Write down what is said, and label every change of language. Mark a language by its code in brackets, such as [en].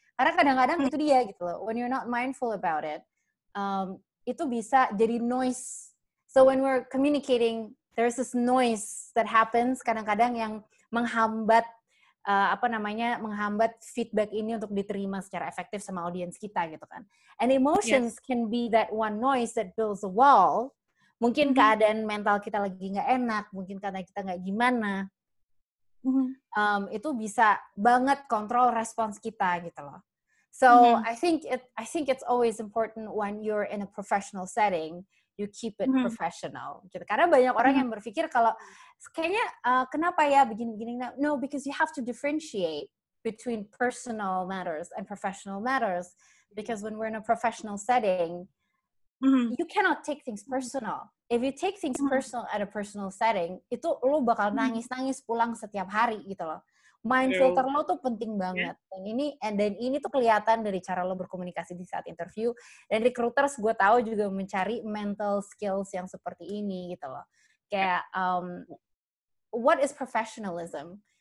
[id] Karena kadang-kadang itu dia gitu loh. [en] When you're not mindful about it, [id] itu bisa jadi noise. [en] So when we're communicating, there's this noise that happens [id] kadang-kadang yang menghambat menghambat feedback ini untuk diterima secara efektif sama audiens kita gitu kan. [en] And emotions can be that one noise that builds a wall. [id] Mungkin keadaan mental kita lagi nggak enak, mungkin karena kita nggak gimana. Itu bisa banget kontrol respons kita gitu loh. [en] So I think it's always important when you're in a professional setting, you keep it professional. Gitu. [id] Karena banyak orang yang berpikir kalau kayaknya kenapa ya begini-begini. [en] No, because you have to differentiate. between personal matters and professional matters. Because when we're in a professional setting, you cannot take things personal. If you take things personal at a personal setting, [id] itu lo bakal nangis-nangis pulang setiap hari gitu loh. Mind filter lo tuh penting banget. Dan ini tuh kelihatan dari cara lo berkomunikasi di saat interview. Dan recruiters gue tahu juga mencari mental skills yang seperti ini gitu loh. [en] Kayak what is professionalism?